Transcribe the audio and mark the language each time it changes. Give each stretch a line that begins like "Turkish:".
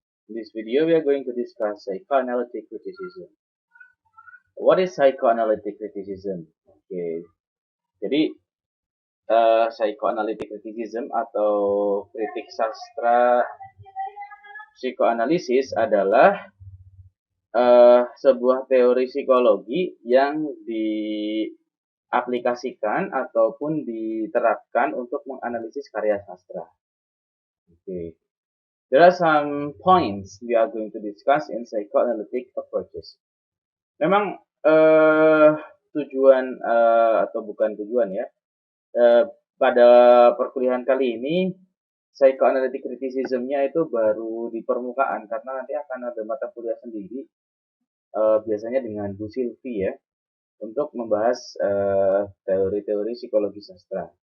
English: In this video, we are going to discuss psychoanalytic criticism. What is psychoanalytic criticism?
Indonesian: Oke, jadi psychoanalytic criticism atau kritik sastra psikoanalisis adalah sebuah teori psikologi yang diaplikasikan ataupun diterapkan untuk menganalisis karya sastra. Oke.
English: There are some points we are going to discuss in psychoanalytic approaches.
Indonesian: Memang tujuan atau bukan tujuan ya, pada perkuliahan kali ini psychoanalytic criticism-nya itu baru di permukaan karena nanti akan ada mata kuliah sendiri, biasanya dengan Bu Silvi ya, untuk membahas teori-teori psikologi sastra.